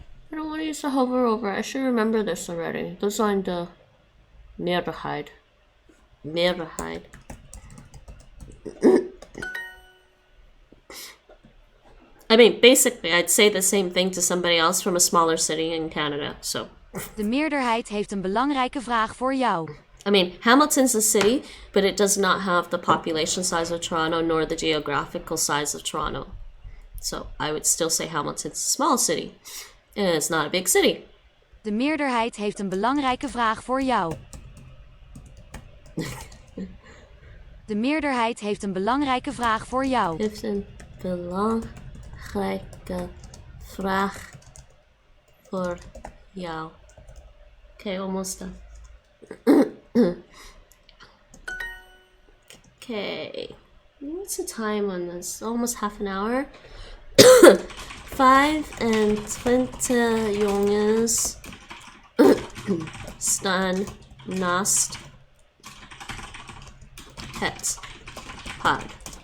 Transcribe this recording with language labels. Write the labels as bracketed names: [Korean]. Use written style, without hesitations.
[English] I don't want to use the hover over. I should remember this already. [Dutch] We zijn de meerderheid. Meerderheid. [English] I mean, basically, I'd say the same thing to somebody else from a smaller city in Canada, so... [Dutch] De meerderheid heeft een belangrijke vraag voor jou. [English] I mean, Hamilton's a city, but it does not have the population size of Toronto nor the geographical size of Toronto. So I would still say Hamilton's a small city. And it's not a big city. [Dutch] De meerderheid heeft een belangrijke vraag voor jou. De meerderheid heeft een belangrijke vraag voor jou. Heeft een belangrijke vraag voor jou. [English] Okay, almost done. Okay, what's the time on this? Almost half an hour. [Dutch] 25 jongens staan naast het paard.